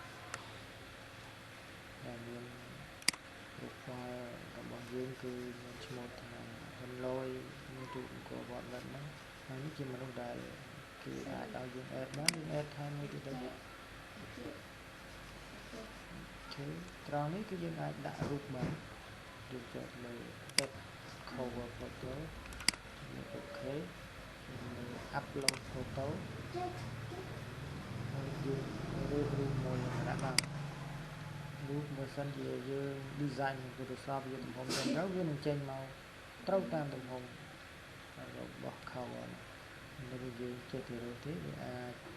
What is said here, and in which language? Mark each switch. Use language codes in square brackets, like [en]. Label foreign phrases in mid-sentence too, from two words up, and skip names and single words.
[km] ដែលមាន profile របស់យើងគឺមានឈ្មោះថាហ៊ុនលយមានទូអង្គរវត្តហ្នឹងហើយនេះជាមនុស្សដែលគេអាចឲ្យយើង add បានយើង add ថែមមួយទៀតទៅ ត្រង់នេះគឺយើងអាចដាក់រូបបានយើងចុចលើ [en] add cover photo [km] លើ OK លើ [en] upload photo [km] ហើយយើងរើសរូបមួយដាក់បានរូបបើសិនជាយើង design ក្នុង Photoshop យើងទំហំទៅវានឹងចេញមកត្រូវតាមទំហំរបស់ cover នេះគឺយើងចេះទៅរើសទេវាអាច